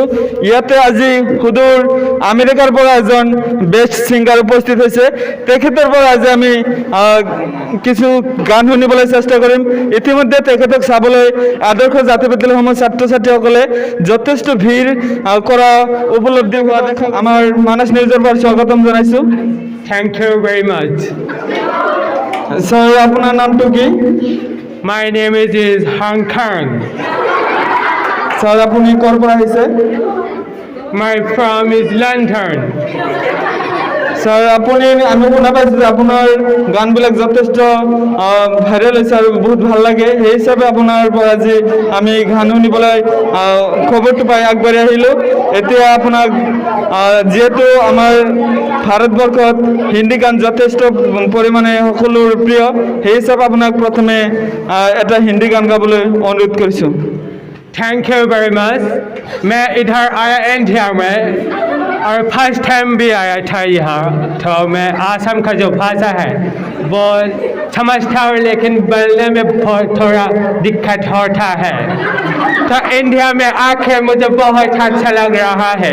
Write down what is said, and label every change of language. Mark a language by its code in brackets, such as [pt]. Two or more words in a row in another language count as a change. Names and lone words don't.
[as] ইয়াতে আজি সুদূৰ আমেৰিকাৰ পৰা এজন বেষ্ট ছিংগাৰ উপস্থিত হৈছে। তেখেতৰ পৰা আজি আমি কিছু গান শুনিবলৈ চেষ্টা কৰিম। ইতিমধ্যে তেখেতক চাবলৈ আদৰ্শ জাতীয় বিদ্যালয়সমূহ ছাত্ৰ ছাত্ৰীসকলে যথেষ্ট ভিৰ কৰা উপলব্ধি হোৱা দেখা আমাৰ মানস নিউজৰ পৰা স্বাগতম জনাইছো। [en] Thank you very much. Sir, [as] আপোনাৰ নামটো কি? [en] My name is Hong Kong. Sir, [as] আপুনি ক'ৰ পৰা আহিছে? [en] My from is London. Sir, [as] আপুনি আমি শুনা পাইছোঁ যে আপোনাৰ গানবিলাক যথেষ্ট ভাইৰেল হৈছে আৰু বহুত ভাল লাগে। সেই হিচাপে আপোনাৰ পৰা আজি আমি গান শুনিবলৈ খবৰটো পাই আগবাঢ়ি আহিলোঁ। এতিয়া আপোনাক যিহেতু আমাৰ ভাৰতবৰ্ষত হিন্দী গান যথেষ্ট পৰিমাণে সকলোৰ প্ৰিয়, সেই হিচাপে আপোনাক প্ৰথমে এটা হিন্দী গান গাবলৈ অনুৰোধ কৰিছোঁ। [en] Thank you very much. [hi] मैं इधर आया इंडिया में और [en] first time [hi] भी आया था यहाँ। तो मैं आसाम का जो भाषा है वो समझता हूँ, लेकिन बोलने में थोड़ा दिक्कत होता है। तो इंडिया में आके मुझे बहुत अच्छा लग रहा है।